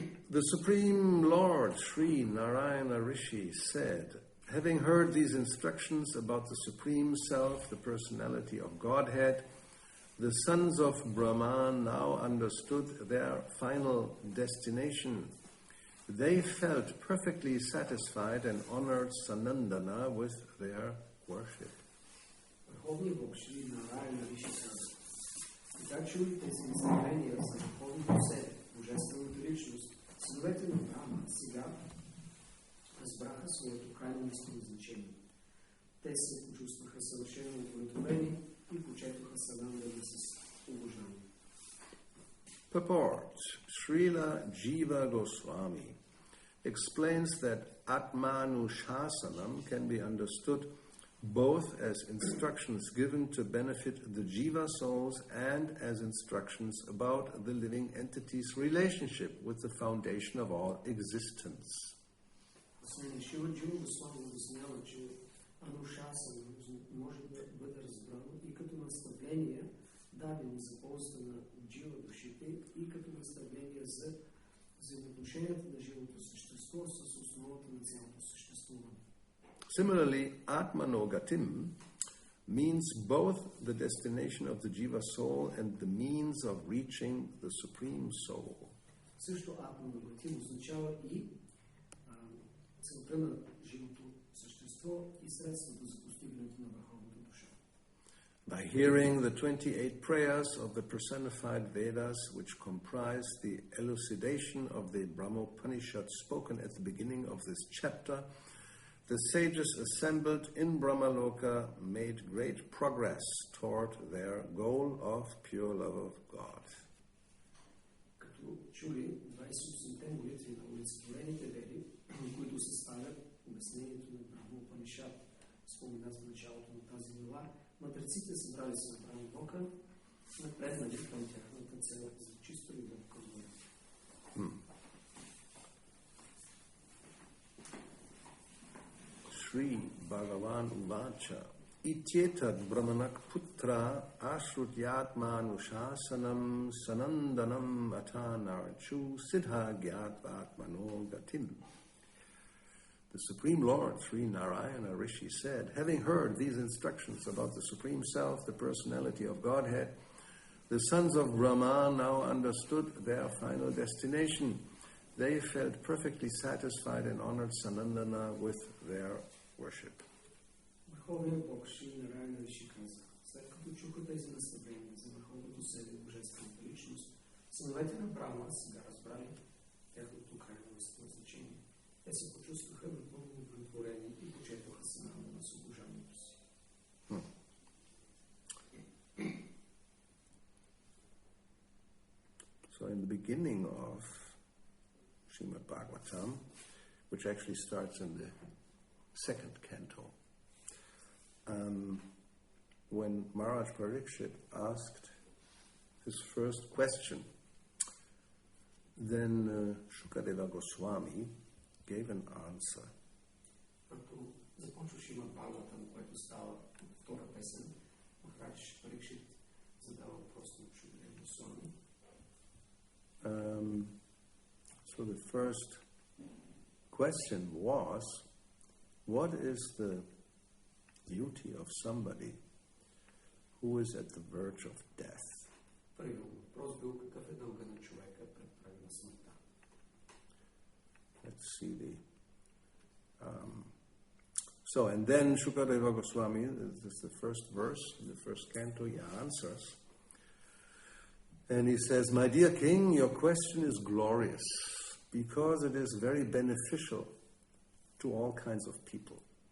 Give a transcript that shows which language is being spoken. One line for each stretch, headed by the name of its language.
English: The Supreme Lord Sri Narayana Rishi said, having heard these instructions about the Supreme Self, the personality of Godhead, the sons of Brahman now understood their final destination. They felt perfectly satisfied and honored Sanandana with their worship.
Bulgarian: Върховният Бог Шри Нараяна Риши каза: така чули тези изявления за върховното себе, божествената личност, синовете на Брахма сега разбраха своето крайно местоназначение. Те се почувстваха съвършено удовлетворени и почетоха Санандана с уважение.
English: Purport. Srila Jiva Goswami explains that Atmanushasanam can be understood both as instructions given to benefit the Jiva souls and as instructions about the living entity's relationship with the foundation of all existence.
Bulgarian: Шрила Джива Госвами обяснява, че Анушасана може да бъде разбрано и като наставление, дадени за ползата на джива душите, и като наставление за взаимоотношенията на живото същество с основата на цялото съществуване.
English: Similarly, Atmanogatim means both the destination of the Jiva soul and the means of reaching the Supreme Soul.
Bulgarian: Също Атманогатим означава и целта на живото същество и средството за постигането на върховната душа.
English: By hearing the 28 prayers of the personified Vedas, which comprise the elucidation of the Brahmopanishad spoken at the beginning of this chapter, the sages assembled in Brahmaloka made great progress toward their goal of pure love of God.
Bulgarian: Като чули 28-те молитви на олицетворените веди, които съставят обяснението на Брахмопанишад, споменат в началото на тази глава, мъдреците събрали се на Брахмалока, напреднали към тяхната цел за чисто любов към Бога.
Sanskrit: Sri Bhagavan Uvacha Ityetad Brahmanak Putra Ashrutyatmanushasanam Sanandanam Atanarchu Siddha Gyatvatmano Gatim.
English: The Supreme Lord, Sri Narayana Rishi said, having heard these instructions about the Supreme Self, the personality of Godhead, the sons of Brahma now understood their final destination. They felt perfectly satisfied and honored Sanandana with their worship.
Bulgarian: Върховният Бог Шри Нараяна Риши каза: след като чуха тези наставления за върховното себе, божествената личност, синовете на Брахма сега разбрали тяхното крайно местоназначение. Те се почувстваха напълно удовлетворени и почетоха Санандана с обожанието си.
English: So in the beginning of Srimad Bhagavatam, which actually starts in the second canto, when Maharaj Parikshit asked his first question, then Shukadeva Goswami gave an answer.
Bulgarian: Като започва Шримад Бхагаватам, което става втора песен, Махарадж Парикшит задава въпрос на Шукадева Госвами.
English: So the first question was, what is the duty of somebody who is at the verge of death?
Bulgarian: Първият въпрос бил: какъв е дълга на човека пред прага на смъртта?
English: Let's see the... So, and then Shukadeva Goswami, this is the first verse, in the first canto, he answers. And he says, my dear king, your question is glorious because it is very beneficial to all kinds of people.